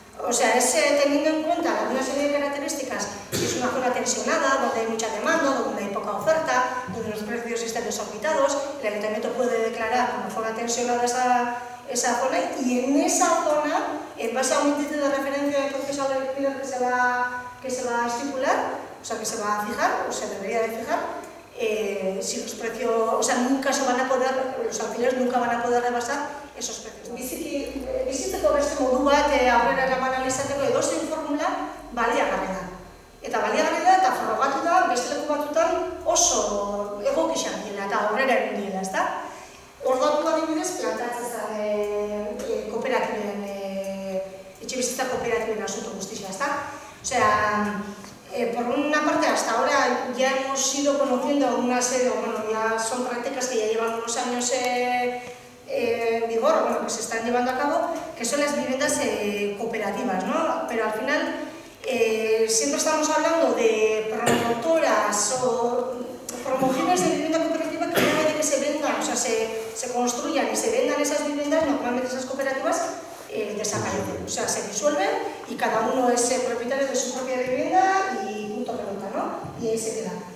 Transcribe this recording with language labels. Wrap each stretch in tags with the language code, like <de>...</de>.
<es>O sea, es teniendo en cuenta una serie de características, si es una zona tensionada, donde hay mucha demanda, donde hay poca oferta, donde los precios están desorbitados, el ayuntamiento puede declarar como zona tensionada esa zona, y en esa zona, en base a un índice de referencia de precios al alquiler que se va a estipular, o sea, que se va a fijar, o se debería de fijar, si los precios, o sea, nunca se van a poder, los alquileres nunca van a poder rebasar esos precios.</es> <eu>Bizitzeko beste modu bat aurrera eraman alizateko edozein formula baliagarria da. Eta baliagarria da eta frogatu da beste leku batzutan oso egokixak direla eta aurrera egin direla, ezta? Orduan adibidez plantatzen zen kooperatiben, etxebizitza kooperatiben asunto guztia, ezta?</eu> <es>O sea, por una parte, hasta ahora ya hemos ido conociendo una serie, bueno, ya son prácticas que ya llevan unos años en vigor, bueno, que se están llevando a cabo, que son las viviendas cooperativas, ¿no? Pero al final siempre estamos hablando de promotoras o promociones de vivienda cooperativa que una vez de que se vendan, o sea, se construyan y se vendan esas viviendas, normalmente esas cooperativas desaparecen, o sea, se disuelven y cada uno es propietario de su propia vivienda y punto pelota, ¿no? Y ahí se queda.</es>